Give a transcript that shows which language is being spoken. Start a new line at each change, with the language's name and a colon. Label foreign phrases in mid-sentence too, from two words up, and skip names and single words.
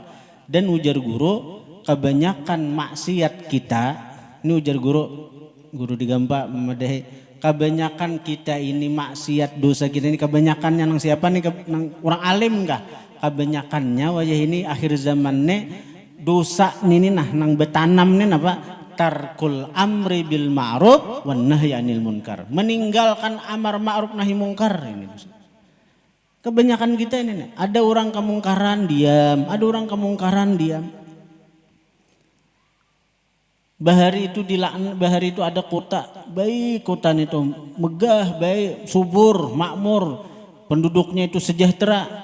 Banjar: Dan ujar guru, kebanyakan maksiat kita, ini ujar guru digampa memedahi, kebanyakan kita ini maksiat dosa kita ini kebanyakannya nang siapa nih, nang orang alim kah? Kebanyakannya wajah ini akhir zaman nih dosa ini nah nang betanam nih apa?
Arabic: Tarkul amri bil ma'ruf wan nahyi anil munkar.
Indonesian: Meninggalkan amar ma'ruf nahi mungkar ini. Kebanyakan kita ini nih, ada orang kemungkaran diam, ada orang kemungkaran diam.
Banjar: Bahari itu ada kota, baik kota itu megah, baik, subur, makmur, penduduknya itu sejahtera.